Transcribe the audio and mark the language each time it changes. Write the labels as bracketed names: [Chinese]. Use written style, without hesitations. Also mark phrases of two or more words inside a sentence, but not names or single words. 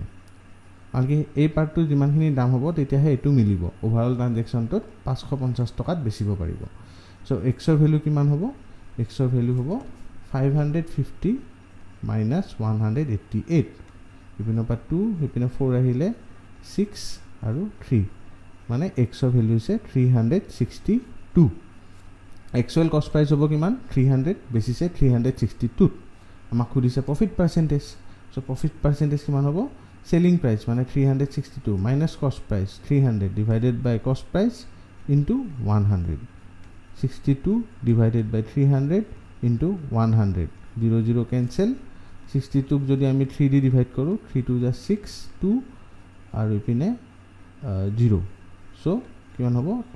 [Assamese] আনকি এই পাৰ্টটো যিমানখিনি দাম হ'ব তেতিয়াহে এটো মিলিব [English] overall transaction [Assamese] 550 টকাত বেছিব পাৰিব সো x ৰ ভ্যালু কিমান হ'ব x ৰ ভ্যালু হ'ব [English] 550 minus 188 [Assamese] ইপিনৰ পৰা 2 ইপিনে 4 আহিলে 6 আৰু 3 মানে x ৰ ভ্যালু হৈছে 362 actual [English] cost price [Assamese] হ'ব কিমান 300 বেছিছে 362 আমাক খুদিছে [English] profit percentage so so profit percentage [Assamese] কিমান হ'ব [English] selling price মানে 362 minus cost price 300 divided by cost price into 100 62 divided by 300 into 100 0 0 কেনসেল 62 [Assamese] যদি আমি 3 দি ডিভাইড কৰোঁ 3 2 যা 6 2 আৰু ইপিনে 0 সো কিমান হ'ব